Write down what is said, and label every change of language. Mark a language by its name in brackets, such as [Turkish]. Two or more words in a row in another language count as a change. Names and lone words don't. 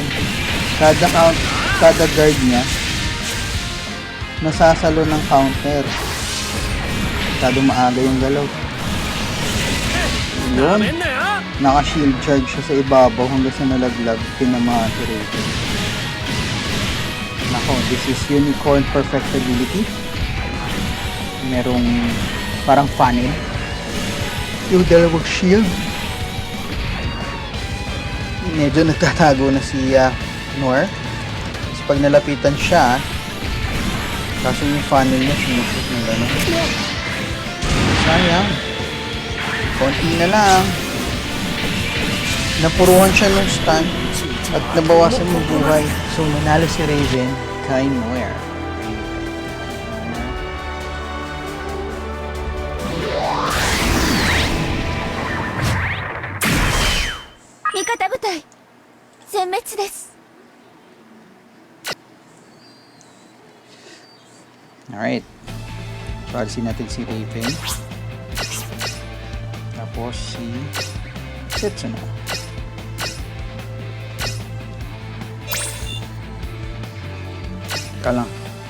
[Filipino] Kada guard niya nasasalo ng counter. Masyado maaga yung galaw. Yun. Naka-shield charge siya sa ibabaw hanggang sa nalaglag. Pinamahan si Raven. Nako, [English] this is Unicorn Perfectibility. [Filipino] Merong parang funnel. Yung dalawang shield. Medyo nagtatago na si Nor. Tapos pag nalapitan siya, kaso yung funnel niya sinusot ng gano'n. Sayang. Konti na lang. Napuruhan siya ng stun at nabawasan yung buhay. So nanalo si Raven kay Noir. [Japanese] Mikata 部隊全滅です [Filipino] Alright. So, alisin natin si Raven. Tapos si Setsuna. Ka lang.